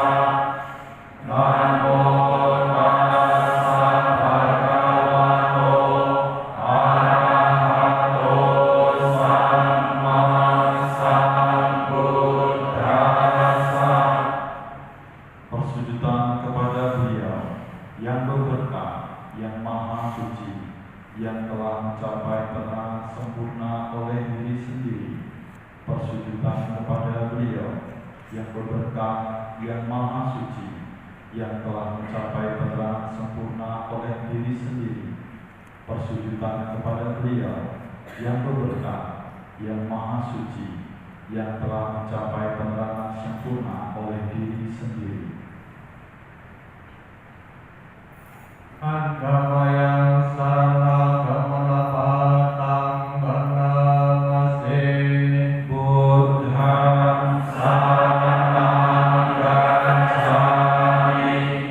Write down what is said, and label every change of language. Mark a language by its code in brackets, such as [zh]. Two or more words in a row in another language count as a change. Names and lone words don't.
[pi] Namo Tassa Bhagavato Arahato Samma Sambuddhassa. [id] Persujudan kepada Beliau yang berberkah, yang maha suci, yang telah mencapai terang sempurna oleh diri sendiri. Persujudan kepada Beliau yang berberkah, yang maha suci, yang telah mencapai terang sempurna oleh diri sendiri. Persujudan kepada Beliau yang berberkah, yang maha suci, yang telah mencapai terang sempurna oleh diri sendiri. [pi] Annamayang Saranagamanapadang Bhanamase. Buddham saranang gacchami.